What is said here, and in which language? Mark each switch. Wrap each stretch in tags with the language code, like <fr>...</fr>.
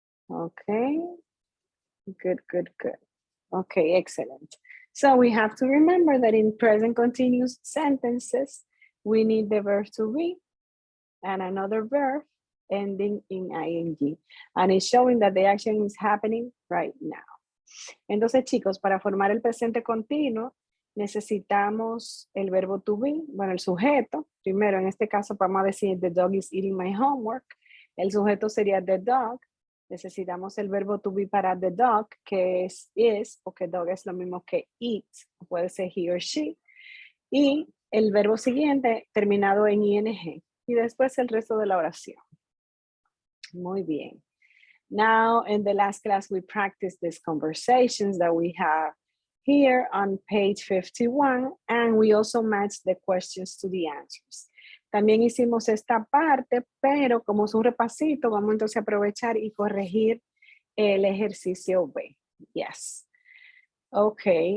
<en>Okay, good, good, good. Okay, excellent. So we have to remember that in present continuous sentences, we need the verb to be and another verb ending in ing. And it's showing that the action is happening right now.</en> <es>Entonces, chicos, para formar el presente continuo, necesitamos el verbo to be, bueno, el sujeto. Primero, en este caso, vamos a decir,</es> <en>the dog is eating my homework.</en> <es>El sujeto sería the dog. Necesitamos el verbo to be para the dog, que es is, porque dog es lo mismo que eat, puede ser</es> <en>he or she.</en> <es>Y el verbo siguiente terminado en ing. Y después el resto de la oración. Muy bien.</es> <en>Now, in the last class, we practiced these conversations that we have here on page 51, and we also matched the questions to the answers.</en> <es>También hicimos esta parte, pero como es un repasito, vamos entonces a aprovechar y corregir el ejercicio B. Yes. Ok.</es>